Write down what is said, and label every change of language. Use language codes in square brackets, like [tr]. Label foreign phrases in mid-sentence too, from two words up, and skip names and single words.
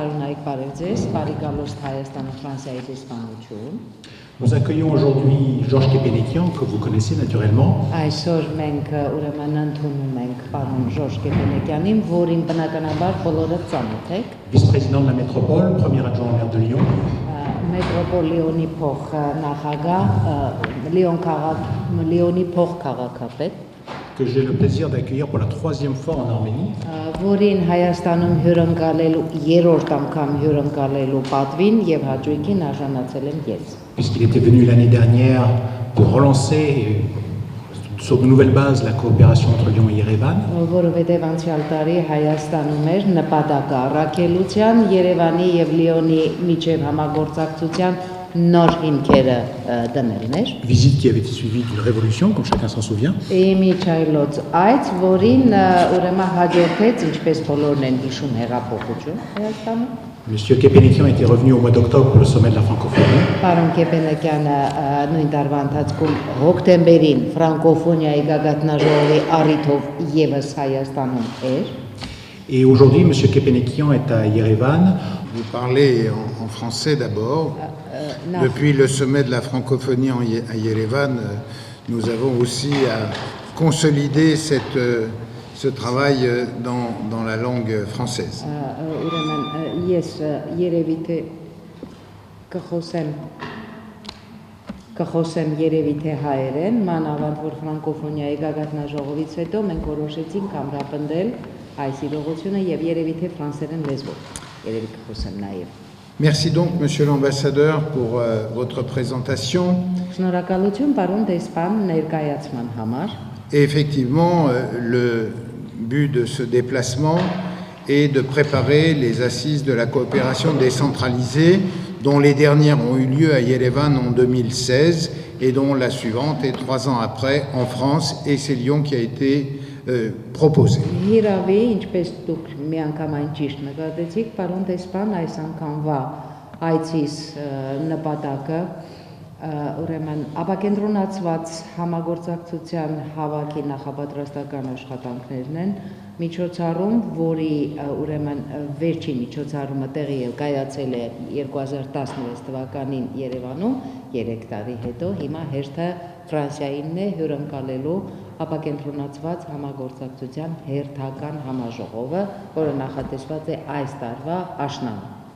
[hy] Արոնայք Բարևձես, Բարիկալոստ Հայաստանը Ֆրանսիայի դեսպանություն։ [fr] Nous accueillons aujourd'hui Georges Kepenekian, que vous connaissez naturellement. [hy] Այսօր մենք ուրեմն ընդունում ենք պարոն Ժորժ Կեպենեկյանին, որին բնականաբար բոլորը ծանոթ եք։ [fr] Vice-président de la métropole, premier adjoint au maire de Lyon. [hy] Մետրոպոլիոնի փոխնախագահ, Լիոնի փոխքաղաքապետ, [fr] que j'ai le plaisir d'accueillir pour la 3e fois en Arménie. [hy] Որին Հայաստանում հյուրընկալելու երրորդ անգամ հյուրընկալելու պատվին եւ հաճույքին արժանացել եմ ես։ [fr] Puisqu'il était venu l'année dernière pour relancer sur de nouvelles bases la coopération entre Lyon et Yerevan. [hy] Որովհետև անցյալ տարի Հայաստանում էր նպատակը առաքելության Երևանի եւ Լիոնի միջև համագործակցության նոր հիմքերը դնելն էր։ [fr] Visite qui avait été suivie d'une révolution, comme chacun s'en souvient. [hy] Իմիջայլոց այդ, որին ուրեմն հաջորդեց, ինչպես բոլորն են հիշում, հեղափոխություն Հայաստանում։ [fr] Monsieur Kepenekian était revenu au mois d'octobre pour le sommet de la francophonie. [hy] Պարոն Կեպենեկյանը նույն տարվա ընթացքում հոկտեմբերին ֆրանկոֆոնիայի գագաթնաժողովի առիթով եւս Հայաստանում էր։ [fr] Et aujourd'hui, Monsieur Kepenekian est à Yerevan. Vous parlez en français d'abord. Depuis le sommet de la francophonie à Yerevan, nous avons aussi à consolider ce travail dans la langue française. [hy] Կխոսեմ երևի թե հայերեն, մանավանդ որ ֆրանկոֆոնիայի գագաթնաժողովից հետո մենք որոշեցինք ամրապնդել այս իրողությունը եւ երևի թե ֆրանսերեն լեզվով։ Երևի կխոսեմ նաեւ։ [fr] Merci donc, Monsieur l'ambassadeur, pour votre présentation. [hy] Շնորհակալություն, պարոն դեսպան, ներկայացման համար։ [fr] Et effectivement, le but de ce déplacement est de préparer les assises de la coopération décentralisée, dont les dernières ont eu lieu à Yerevan en 2016 et dont la suivante est 3 ans après en France, et c'est Lyon qui a été proposé. [hy] Հիրավի, ինչպես դուք միանգամայն ճիշտ նկատեցիք, պարոն դեսպան, այս անգամվա այցիս նպատակը ուրեմն ապակենտրոնացված համագործակցության հավաքի նախապատրաստական աշխատանքներն են, միջոցառում, որի ուրեմն վերջին միջոցառումը տեղի կայացել է 2016 թվականին Երևանում, 3 տարի հետո, հիմա հերթը Ֆրանսիայինն է հյուրընկալելու ապակենտրոնացված համագործակցության հերթական համաժողովը, որը նախատեսված է այս տարվա աշնանը։